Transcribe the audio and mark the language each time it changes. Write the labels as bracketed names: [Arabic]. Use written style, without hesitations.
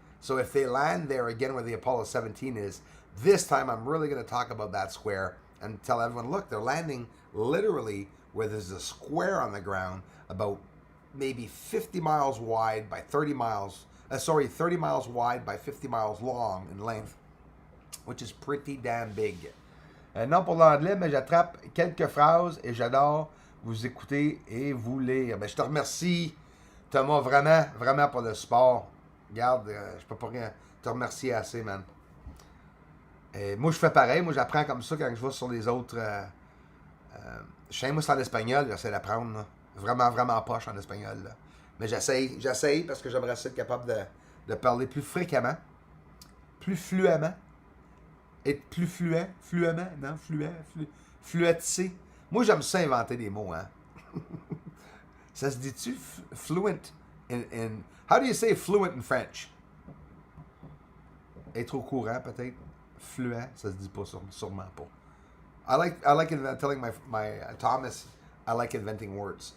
[English] So if they land there again where the Apollo 17 is, this time I'm really going to talk about that square and tell everyone, look, they're landing literally where there's a square on the ground about maybe 50 miles wide by 30 miles, 30 miles wide by 50 miles long in length, which is pretty damn big. [French] Non pour l'anglais, mais j'attrape quelques phrases et j'adore vous écouter et vous lire. Ben, je te remercie, Thomas, vraiment, vraiment pour le support. Regarde, je peux pas rien te remercier assez, man. Et moi, je fais pareil. Moi, j'apprends comme ça quand je vais sur les autres chaînes. Moi, c'est en espagnol, j'essaie d'apprendre. Là. Vraiment, vraiment poche en espagnol. Là. Mais j'essaie parce que j'aimerais être capable de parler plus fréquemment, plus fluemment. Être plus fluemment, non, fluetissé. Moi, j'aime ça inventer des mots, hein. Ça se dit-tu fluent in [English] how do you say fluent in French? [French] Être au courant, peut-être. Fluent, ça se dit pas, sûrement pas. [English] I like telling my Thomas, I like inventing words.